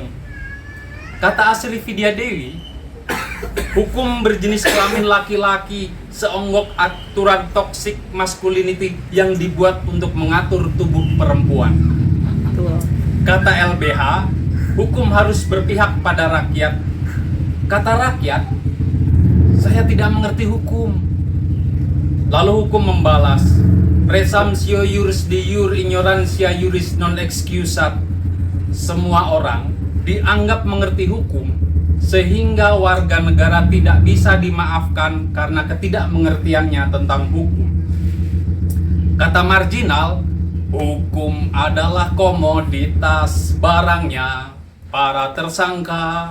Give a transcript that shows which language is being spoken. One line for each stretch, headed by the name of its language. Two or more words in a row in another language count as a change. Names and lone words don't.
Indonesian: Kata Asri Vidya Dewi, hukum berjenis kelamin laki-laki seonggok aturan
English: toxic masculinity
Indonesian: yang dibuat untuk mengatur tubuh perempuan. Kata LBH, hukum harus berpihak pada rakyat. Kata rakyat, saya tidak mengerti hukum. Lalu hukum membalas,
Latin: presumptio juris de jure ignorantia juris non excusat.
Indonesian: Semua orang dianggap mengerti hukum, sehingga warga negara tidak bisa dimaafkan karena ketidakmengertiannya tentang hukum. Kata marginal, hukum adalah komoditas barangnya para tersangka.